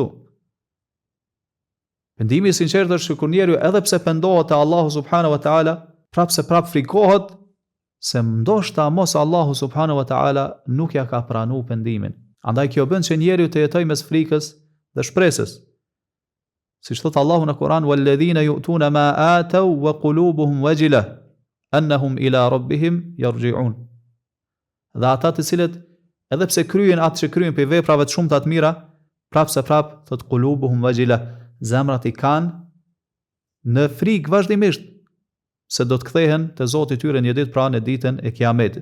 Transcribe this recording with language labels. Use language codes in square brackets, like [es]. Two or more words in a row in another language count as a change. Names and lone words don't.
[sq] Pendimi i sinqert është kur njeriu edhe pse pendohet te Allahu [ar] سبحانه وتعالى, [sq] prap frikohet se ndoshta mos Allahu [ar] سبحانه وتعالى [sq] nuk ja ka pranuar pendimin. Andaj kjo bën që njeriu të jetojë mes frikës dhe shpresës. Siç thot Allahu në Kur'an, [ar] "والذين يؤتون ما آتوا وقلوبهم وجلة أنهم إلى ربهم يرجعون." [sq] Dhe ata të cilët edhe pse kryen atë që kryen për veprave të shumta të mira, prap thot [ar] قلوبهم وجلة, [sq] zemrat i kanë në frikë vazhdimisht se do të kthehen te Zoti i tyre një ditë, pra në ditën e Kiametit.